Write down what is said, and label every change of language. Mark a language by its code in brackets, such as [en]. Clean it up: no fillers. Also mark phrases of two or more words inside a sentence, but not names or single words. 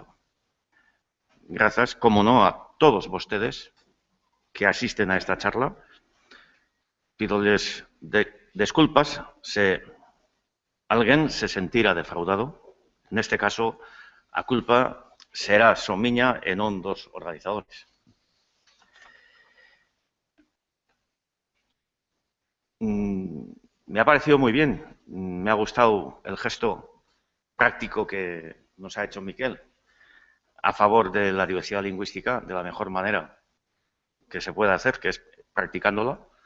[gl] Grazas, como no, a todos vostedes que asisten a esta charla. Pídolles desculpas se alguén se sentira defraudado. Neste caso, a culpa será só miña e non dos organizadores. [es] Me ha parecido muy bien, me ha gustado el gesto práctico que nos ha hecho Miquel a favor de la diversidad lingüística de la mejor manera que se puede hacer, que es practicándola.